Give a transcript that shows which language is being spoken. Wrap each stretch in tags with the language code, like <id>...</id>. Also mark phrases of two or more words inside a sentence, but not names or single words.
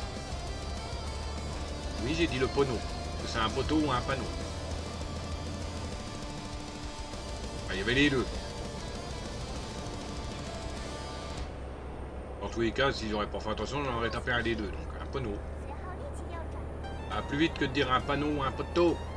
<fr>Oui, j'ai dit le poneau. C'est un poteau ou un panneau. Ah, il y avait les deux. Dans tous les cas, si j'aurais pas fait attention, j'en aurais tapé un des deux. Donc un panneau.</fr> <zh>随后立即右转，</zh> <fr>Ah, plus vite que de dire un panneau ou un poteau.</fr>